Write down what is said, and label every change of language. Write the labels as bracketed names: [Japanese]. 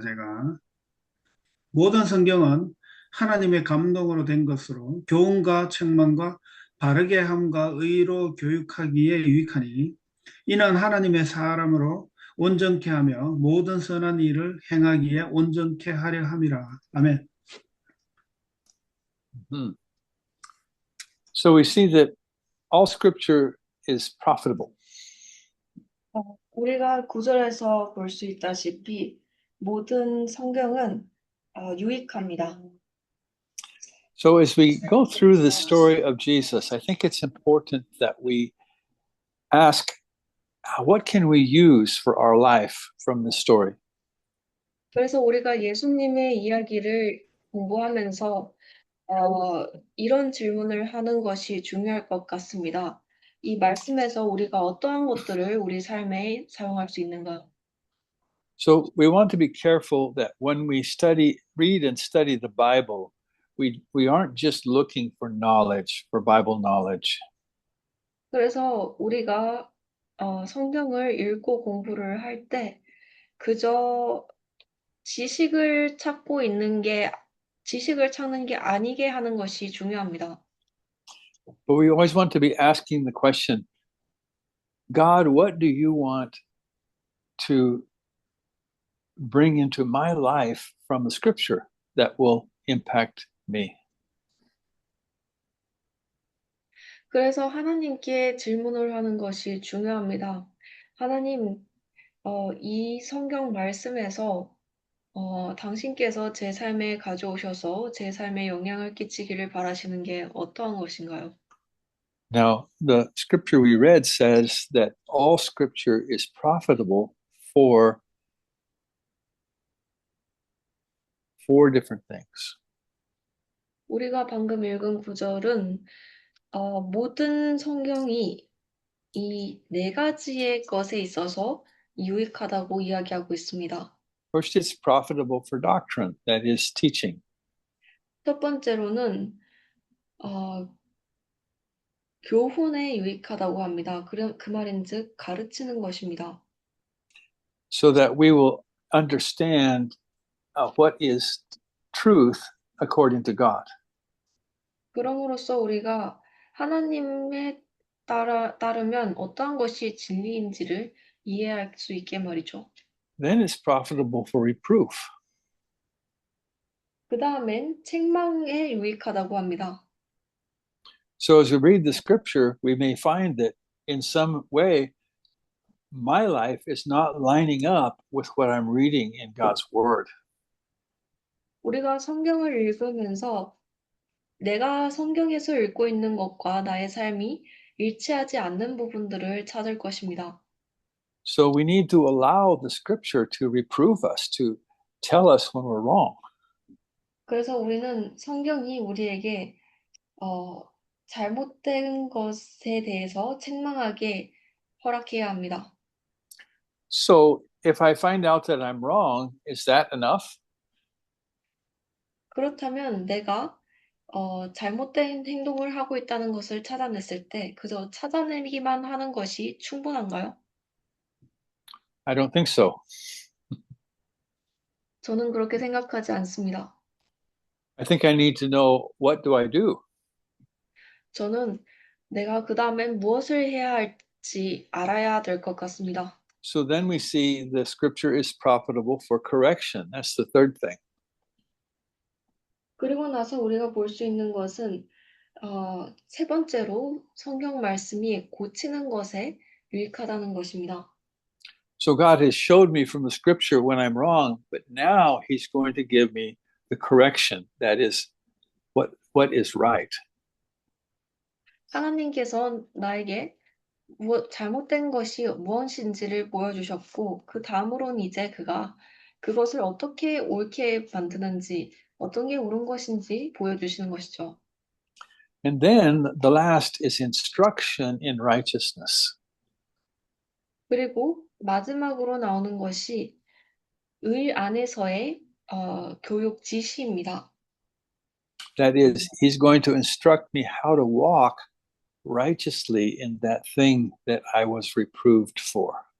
[Korean] 제가 모든 성경은 하나님의 감동으로 된 것으로 교훈과 책망과 바르게 함과 의로 교육하기에 유익하니 이는 하나님의 사람으로 온전케 하며 모든 선한 일을 행하기에 온전케 하려 함이라. 아멘. Mhm. [English] So we see that all scripture is profitable. [Korean] 우리가 구절에서 볼 수 있다시피 모든 성경은 유익합니다. [English] So as we go through the story of Jesus, I think it's important that we ask, what can we use for our life from this story? [Korean] 그래서 우리가 예수님의 이야기를 공부하면서 이런 질문을 하는 것이 중요할 것 같습니다. 이 말씀에서 우리가 어떠한 것들을 우리 삶에 사용할 수 있는가? [English] So we want to be careful that when we read and study the Bible, we aren't just looking for knowledge, for Bible knowledge. [Korean] 그래서 우리가 성경을 읽고 공부를 할 때 그저 지식을 찾는 게 아니게 하는 것이 중요합니다. [English] But we always want to be asking the question, God, what do you want to bring into my life from the scripture that will impact me? [Korean] 그래서 하나님께 질문을 하는 것이 중요합니다. 하나님, 이 성경 말씀에서 당신께서 제 삶에 가져오셔서 제 삶에 영향을 끼치기를 바라시는 게 어떠한 것인가요? [English] Now, the scripture we read says that all scripture is profitable for four different things. [Korean] 우리가 방금 읽은 구절은 모든 성경이 이 네 가지의 것에 있어서 유익하다고 이야기하고 있습니다. [English] First, it's profitable for doctrine, that is teaching. [Korean] 첫 번째로는 교훈에 유익하다고 합니다. 그 말인즉 가르치는 것입니다. [English] So that we will understand what is truth according to God. [Korean] 그럼으로써 우리가 하나님에 따르면 어떠한 것이 진리인지를 이해할 수 있게 말이죠. [English] Then it's profitable for reproof. [Korean] 그 다음엔 책망에 유익하다고 합니다. [English] So as we read the scripture, we may find that in some way, my life is not lining up with what I'm reading in God's word. [Korean] 우리가 성경을 읽으면서 내가 성경에서 읽고 있는 것과 나의 삶이 일치하지 않는 부분들을 찾을 것입니다. [English] So we need to allow the scripture to reprove us, to tell us when we're wrong. [Korean] 그래서 우리는 성경이 우리에게 잘못된 것에 대해서 책망하게 허락해야 합니다. [English] So if I find out that I'm wrong, is that enough? [Korean] 그렇다면 내가 잘못된 행동을 하고 있다는 것을 찾아냈을 때 그저 찾아내기만 하는 것이 충분한가요? [English] I don't think so. [Korean] 저는 그렇게 생각하지 않습니다. [English] I think I need to know, what do I do? [Korean] 저는 내가 그 다음엔 무엇을 해야 할지 알아야 될 것 같습니다. [English] So then we see the scripture is profitable for correction. That's the third thing. [Korean] 그리고 나서 우리가 볼 수 있는 것은 세 번째로 성경 말씀이 고치는 것에 유익하다는 것입니다. [English] So God has showed me from the scripture when I'm wrong, but now he's going to give me the correction. That is what is right. [Korean] 하나님께서 나에게 잘못된 것이 무엇인지를 보여주셨고 그 다음으로는 이제 그가 그것을 어떻게 옳게 만드는지 어떤 게 옳은 것인지 보여주시는 것이죠. [English] And then the last is instruction in righteousness. [Korean] 그리고 마지막으로 나오는 것이 의 안에서의 교육 지시입니다. [English] That is, he's going to instruct me how to walk righteously in that thing that I was reproved for.